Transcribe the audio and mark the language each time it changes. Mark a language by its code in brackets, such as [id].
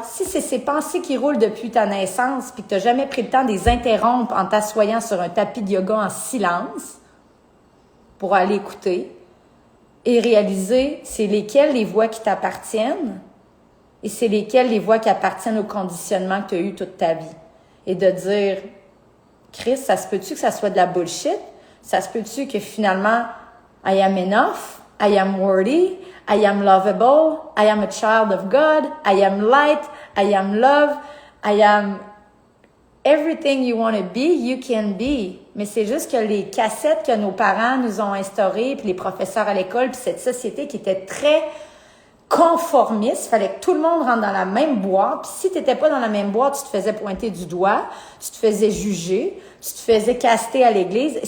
[fr] Si c'est ces pensées qui roulent depuis ta naissance puis que t'as jamais pris le temps de les interrompre en t'assoyant sur un tapis de yoga en silence pour aller écouter et réaliser c'est lesquelles les voix qui t'appartiennent et c'est lesquelles les voix qui appartiennent au conditionnement que tu as eu toute ta vie. Et de dire, Chris, ça se peut-tu que ça soit de la bullshit? Ça se peut-tu que finalement, [en] I am enough? I am worthy, I am lovable, I am a child of God, I am light, I am love, I am everything you want to be, you can be. [fr] Mais c'est juste que les cassettes que nos parents nous ont instaurées, puis les professeurs à l'école, puis cette société qui était très conformiste, fallait que tout le monde rentre dans la même boîte, puis si t'étais pas dans la même boîte, tu te faisais pointer du doigt, tu te faisais juger, tu te faisais caster à l'église.